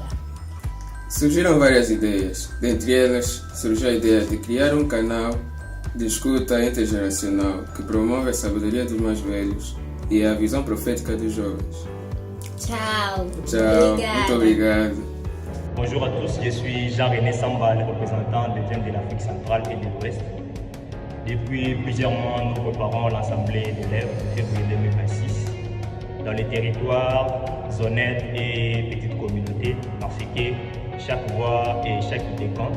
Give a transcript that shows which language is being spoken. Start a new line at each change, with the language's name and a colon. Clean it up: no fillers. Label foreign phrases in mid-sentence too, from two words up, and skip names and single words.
Portuguese: Surgiram várias ideias, dentre elas surgiu a ideia de criar um canal de escuta intergeracional que promove a sabedoria dos mais velhos e a visão profética dos jovens. Tchau. Muito obrigado.
French: Bonjour à tous, je suis Jean-René Sambal, représentant des jeunes de l'Afrique centrale et de l'Ouest. Depuis plusieurs mois, nous préparons l'Assemblée d'élèves de février 2026 dans les territoires, zonettes et petites communautés parce que chaque voix et chaque idée compte.